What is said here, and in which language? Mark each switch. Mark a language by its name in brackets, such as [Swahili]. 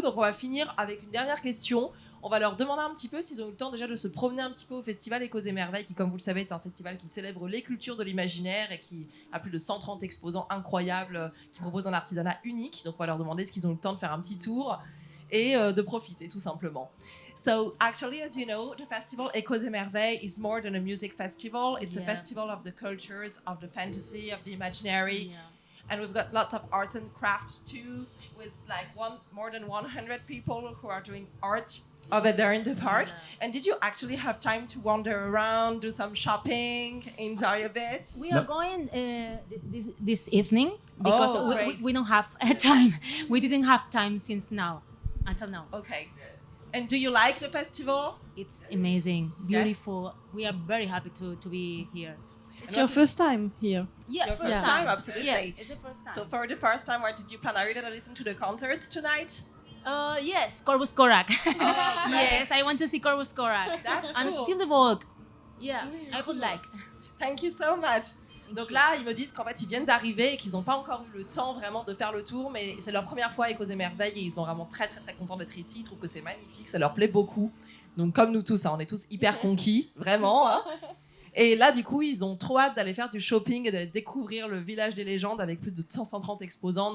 [French] Donc, on va finir avec une dernière question. On va leur demander un petit peu s'ils ont eu le temps déjà de se promener un petit peu au festival Échos et Merveilles, qui, comme vous le savez, est un festival qui célèbre les cultures de l'imaginaire et qui a plus de 130 exposants incroyables, qui propose un artisanat unique. Donc, on va leur demander s'ils ont eu le temps de faire un petit tour et de profiter, tout simplement. [English] So, actually, as you know, the festival Échos et Merveilles is more than a music festival. It's a festival of the cultures, of the fantasy, of the imaginary. And we've got lots of arts and crafts too, with like more than 100 people who are doing art over there in the park. And did you actually have time to wander around, do some shopping, enjoy a bit? We are going this evening because we don't have time. We didn't have time until now. Okay. And do you like the festival? It's amazing, beautiful. We are very happy to be here. It's your first time here. Yeah, Your first time, absolutely. Yeah, it's the first time. So for the first time, what did you plan? Are you going to listen to the concerts tonight? Yes, Corvus Corac. Oh, Yes, I want to see Corvus Corac. That's And cool. still the Vogue. Yeah, I would like. Thank you so much. [French] Donc là, ils me disent qu'en fait, ils viennent d'arriver et qu'ils n'ont pas encore eu le temps vraiment de faire le tour, mais c'est leur première fois avec Aux Émerveilles et ils sont vraiment très très très contents d'être ici. Ils trouvent que c'est magnifique, ça leur plaît beaucoup. Donc comme nous tous, hein, on est tous hyper conquis, vraiment. Hein. Et là, du coup, ils ont trop hâte d'aller faire du shopping et d'aller découvrir le village des légendes avec plus de 130 exposants.